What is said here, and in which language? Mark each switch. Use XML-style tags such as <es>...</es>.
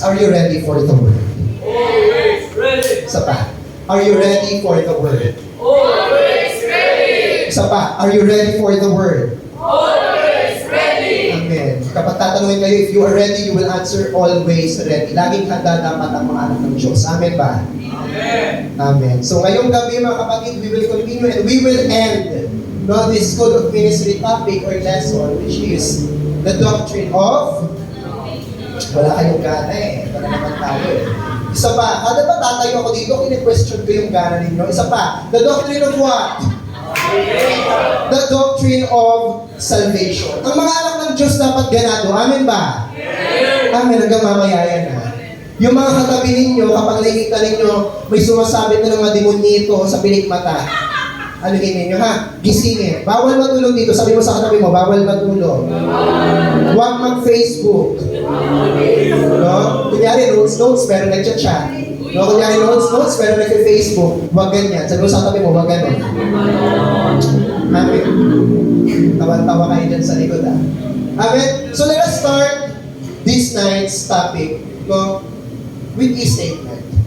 <en>Are you ready for the Word? Always ready.</en> <tl>Isa pa.</tl> <en>Are you ready for the Word? Always ready.</en> <tl>Isa pa.</tl> <en>Are you ready for the Word? Always ready. Amen.</en> <tl>Kapag tatanungin kayo,</tl> <en>if you are ready, you will answer always ready.</en> <tl>Laging handa dapat ang mga anak ng Diyos. Amen ba? Amen.</tl> <en>Amen.</en> <tl>So ngayong gabi mga kapatid,</tl> <en>we will continue and we will end this School of Ministry topic or lesson, which is the doctrine of...</en> <tl>Wala kayong gana eh. Wala naman tayo eh. Isa pa, kada ba tatayo ako dito, kine-question ko yung gana ninyo. Isa pa,</tl> <en>the doctrine of what? The doctrine of salvation.</en> <tl>Ang mga anak ng Diyos dapat ganado. Amen ba? Amen. Hanggang mamaya yan ha. Yung mga katabi ninyo, kapag nakikita ninyo, may sumasabit na ng mga demonito sa pilik mata. Ano ninyo ha? Gisingin. Bawal matulog dito. Sabi mo sa katabi mo, bawal matulog. Huwag mag-Facebook. No? Kunyari, notes, pero nag-chat. No? Kunyari, notes, pero nag-Facebook. Huwag ganyan. Sabi mo sa katabi mo, huwag ganun. Amen. Tawan-tawa kayo dyan sa likod ha. Amen.</tl> <en>So let us start this night's topic, no, with a statement.</en>